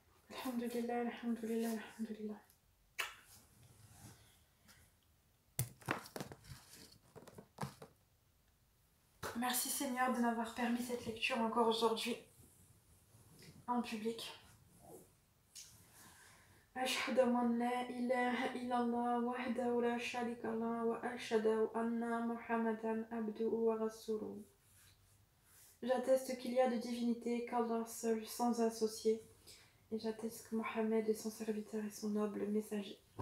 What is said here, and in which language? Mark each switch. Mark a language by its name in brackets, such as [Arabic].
[Arabic] Alhamdulillah, alhamdulillah, alhamdulillah. [French] Merci Seigneur de m'avoir permis cette lecture encore aujourd'hui en public. [Arabic] أشهد أن لا إله إلا الله وحده لا شريك له وأشهد أن محمدا عبده ورسوله. [French] J'atteste qu'il y a de divinité qu'Allah seul, sans associé, et j'atteste que Mohammed est son serviteur et son noble messager.